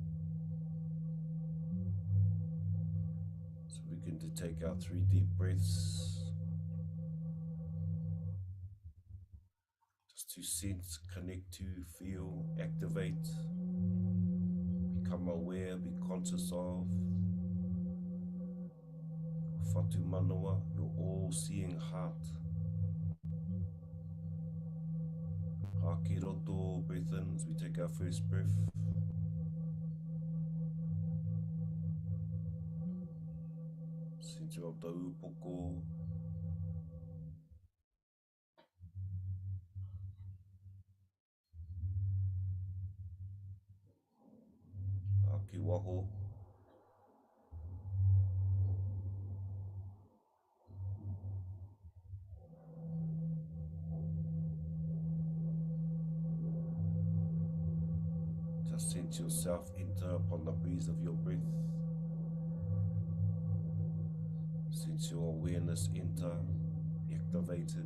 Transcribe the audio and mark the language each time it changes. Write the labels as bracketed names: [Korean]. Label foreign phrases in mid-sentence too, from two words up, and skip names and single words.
[English] So begin to take our 3 deep breaths, just to sense, connect to, feel, activate, become aware, be conscious of [Māori] whatu manoa, [English] your all-seeing heart. [Māori] Haki roto, [English] breath in as we take our first breath. Center of the upoko. [Māori] Haki waho. [English] Just sense yourself enter upon the breeze of your breath. Sense your awareness enter, activated.